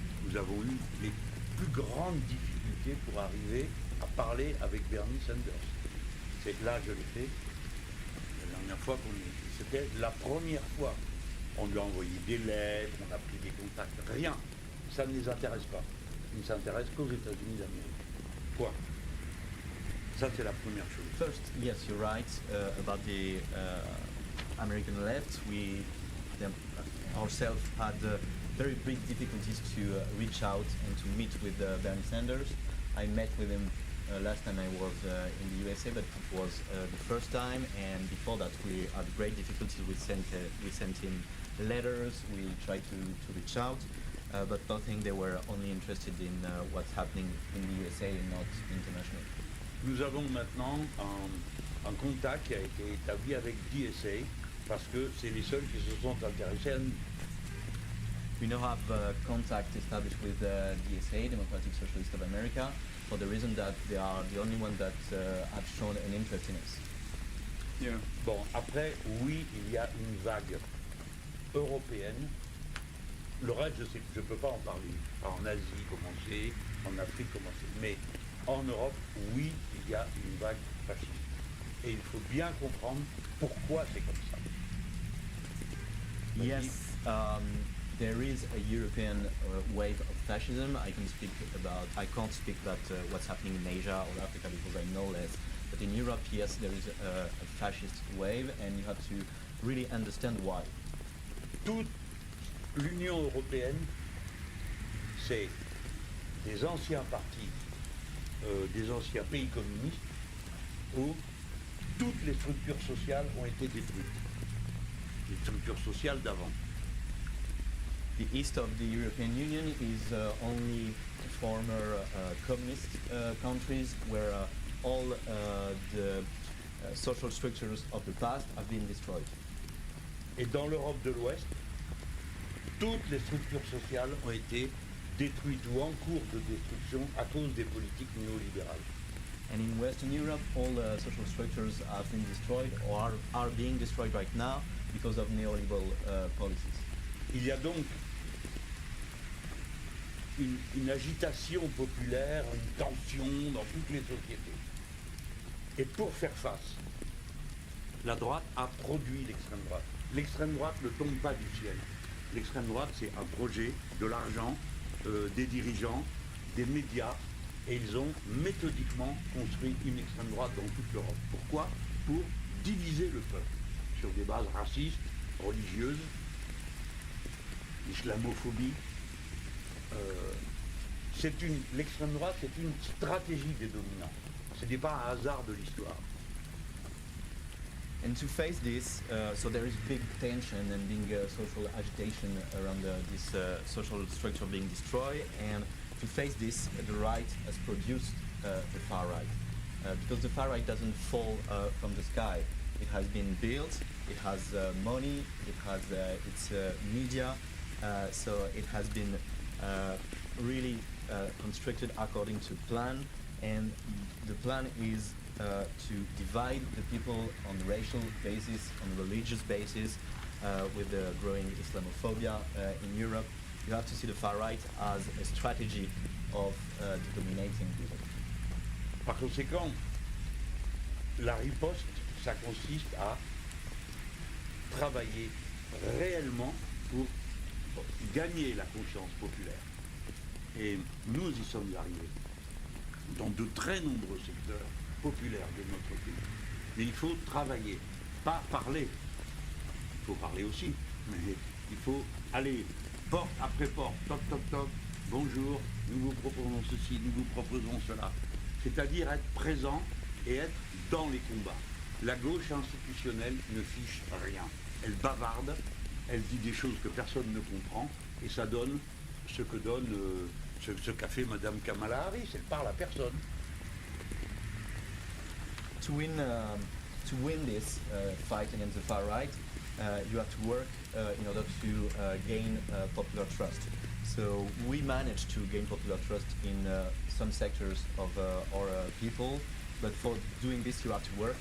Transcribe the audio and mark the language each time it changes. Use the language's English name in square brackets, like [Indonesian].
[French] Nous avons eu les plus grandes difficultés pour arriver à parler avec Bernie Sanders. C'est là je l'ai fait. La dernière fois c'était la première fois. On lui a envoyé des lettres, on a pris des contacts, rien. Ça ne les intéresse pas. Ils ne s'intéressent qu'aux États-Unis d'Amérique. Quoi? Ça, c'est la première chose. [English] First, yes, you're right about the American left. We ourselves had very big difficulties to reach out and to meet with Bernie Sanders. I met with him last time I was in the USA, but it was the first time, and before that we had great difficulties. We sent him letters, we tried to reach out, but I think they were only interested in what's happening in the USA and not internationally. [French] Nous avons maintenant un contact qui a été établi avec DSA, parce que c'est les seuls qui se sont intéressés à nous. [English] We now have contact established with DSA, Democratic Socialist of America, for the reason that they are the only one that have shown an interest in us. Yeah. [French] Bon, après, oui, il y a une vague européenne. Le reste, je ne peux pas en parler. En Asie, comment c'est, en Afrique, comment c'est. Mais en Europe, oui, il y a une vague fasciste. Et il faut bien comprendre pourquoi c'est comme ça. [English] Yes, there is a European wave of fascism. I can't speak about what's happening in Asia or Africa because I know less. But in Europe, yes, there is a fascist wave, and you have to really understand why. [French] Toute l'Union européenne, c'est des anciens partis, des anciens pays communistes, où toutes les structures sociales ont été détruites. Les structures sociales d'avant. [English] The east of the European Union is only former communist countries where all the social structures of the past have been destroyed. [French] Et dans l'Europe de l'Ouest, toutes les structures sociales ont été détruite ou en cours de destruction à cause des politiques néolibérales. [English] And in Western Europe, all social structures have been destroyed or are being destroyed right now because of neoliberal policies. [French] Il y a donc une agitation populaire, une tension dans toutes les sociétés. Et pour faire face, la droite a produit l'extrême droite. L'extrême droite ne tombe pas du ciel. L'extrême droite, c'est un projet, de l'argent, des dirigeants, des médias, et ils ont méthodiquement construit une extrême droite dans toute l'Europe. Pourquoi? Pour diviser le peuple sur des bases racistes, religieuses, l'islamophobie. L'extrême droite, c'est une stratégie des dominants. Ce n'est pas un hasard de l'histoire. [English] And to face this, so there is big tension and being social agitation around this social structure being destroyed. And to face this, the right has produced the far right. Because the far right doesn't fall from the sky. It has been built, it has money, it has its media, so it has been really constructed according to plan. And the plan is to divide the people on racial basis, on religious basis, with the growing Islamophobia in Europe. You have to see the far right as a strategy of dominating people. [French] Par conséquent, la riposte, ça consiste à travailler réellement pour gagner la confiance populaire. Et nous y sommes arrivés dans de très nombreux secteurs populaires de notre pays. Mais il faut travailler, pas parler. Il faut parler aussi, mais il faut aller porte après porte, toc toc toc, bonjour, nous vous proposons ceci, nous vous proposons cela. C'est-à-dire être présent et être dans les combats. La gauche institutionnelle ne fiche rien. Elle bavarde, elle dit des choses que personne ne comprend, et ça donne ce que donne ce qu'a fait Madame Kamala Harris. Elle parle à personne. [English] To win this fight against the far right, you have to work in order to gain popular trust. So we managed to gain popular trust in some sectors of our people, but for doing this you have to work.